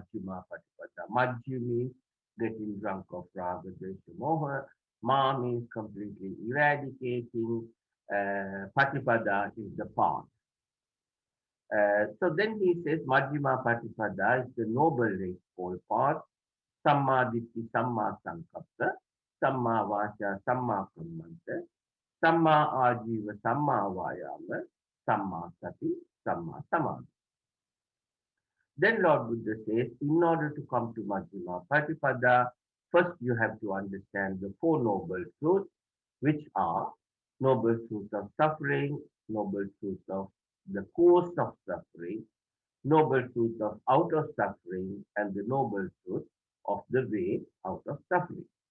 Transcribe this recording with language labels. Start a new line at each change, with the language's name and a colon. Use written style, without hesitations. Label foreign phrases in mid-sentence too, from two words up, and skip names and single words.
Pali: Majjhima Patipada.
English: Majji means getting drunk of
Pali: Raga Desha Moha.
English: Ma means completely eradicating. Patipada is the path. So then he says,
Pali: Majjhima Patipada
English: is the noble eightfold path.
Pali: Samma Ditti, Samma Sankappa, Samma Vacha, Samma Kammanta, Samma Ajiva, Samma Vayama, Samma Sati, Samma Samadhi.
English: Then Lord Buddha says, in order to come to
Pali: Majjhima Patipada,
English: first you have to understand the four noble truths, which are noble truth of suffering, noble truth of the cause of suffering, noble truth of out of suffering, and the noble truth of the way out of suffering.